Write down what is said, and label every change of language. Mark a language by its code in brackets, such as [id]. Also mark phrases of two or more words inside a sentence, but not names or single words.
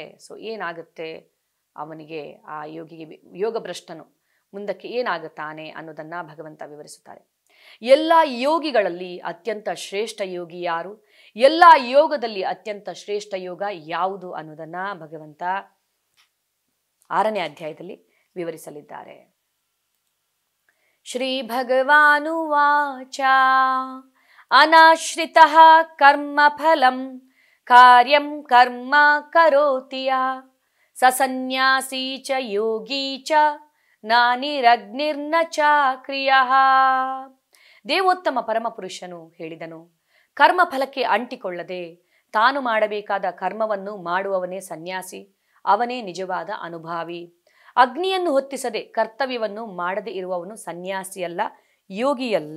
[kn] ಸೊ ಏನಾಗುತ್ತೆ ಅವನಿಗೆ, ಆ ಯೋಗಿಗೆ, ಯೋಗ ಭ್ರಷ್ಟನು ಮುಂದಕ್ಕೆ ಏನಾಗುತ್ತಾನೆ ಅನ್ನೋದನ್ನ ಭಗವಂತ ವಿವರಿಸುತ್ತಾರೆ. ಎಲ್ಲ ಯೋಗಿಗಳಲ್ಲಿ ಅತ್ಯಂತ ಶ್ರೇಷ್ಠ ಯೋಗಿ ಯಾರು, ಎಲ್ಲ ಯೋಗದಲ್ಲಿ ಅತ್ಯಂತ ಶ್ರೇಷ್ಠ ಯೋಗ ಯಾವುದು ಅನ್ನೋದನ್ನ ಭಗವಂತ 6ನೇ ಅಧ್ಯಾಯದಲ್ಲಿ ವಿವರಿಸಲಿದ್ದಾರೆ. [sa] ಶ್ರೀ ಭಗವಾನುವಾಚ ಅನಾಶ್ರಿತಃ ಕರ್ಮ ಫಲಂ ಕಾರ್ಯಂ ಕರ್ಮ ಕರೋತಿ ಸ ಸನ್ಯಾಸಿ ಚ ಯೋಗಿ ಚ ನಾನಿರಗ್ನಿರ್ನ ಚಾಕ್ರಿಯಃ. [kn] ದೇವೋತ್ತಮ ಪರಮಪುರುಷನು ಹೇಳಿದನು, ಕರ್ಮ ಫಲಕ್ಕೆ ಅಂಟಿಕೊಳ್ಳದೆ ತಾನು ಮಾಡಬೇಕಾದ ಕರ್ಮವನ್ನು ಮಾಡುವವನೇ ಸನ್ಯಾಸಿ, ಅವನೇ ನಿಜವಾದ ಅನುಭಾವಿ. ಅಗ್ನಿಯನ್ನು ಹೊತ್ತಿಸದೆ ಕರ್ತವ್ಯವನ್ನು ಮಾಡದೇ ಇರುವವನು ಸನ್ಯಾಸಿಯಲ್ಲ, ಯೋಗಿಯಲ್ಲ.